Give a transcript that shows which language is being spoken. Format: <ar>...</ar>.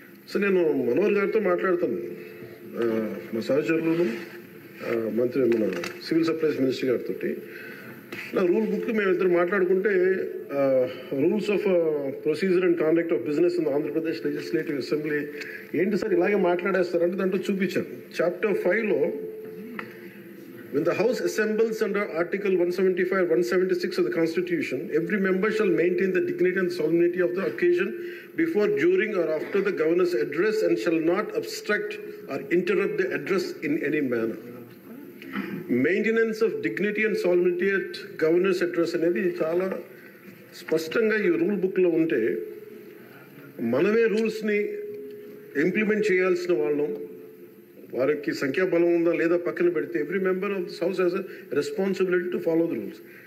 <te>So నేను మనోహర్ గారితో మాట్లాడుతాను, మా సహచరులను, మన సివిల్ సప్లైస్ మినిస్టర్ గారితో. నా రూల్ బుక్ మేమిద్దరు మాట్లాడుకుంటే</te> <en>rules of procedure and conduct of business in Andhra Pradesh legislative assembly</en> <te>ఏంటి సార్ ఇలాగే మాట్లాడేస్తారంటే దాంట్లో చూపించాను.</te> <en>Chapter 5లో when the house assembles under article 175 176 of the constitution, every member shall maintain the dignity and solemnity of the occasion before, during or after the governor's address, and shall not obstruct or interrupt the address in any manner. Maintenance of dignity and solemnity at governor's address</en> <te>అనేది చాలా స్పష్టంగా ఈ rule బుక్లో ఉంటే మనమే రూల్స్ని implement చేయాల్సిన వాళ్ళం. వారికి సంఖ్యాబలం ఉందా లేదా పక్కన పెడితే</te> <en>Every member of this house has a responsibility to follow the rules.</en>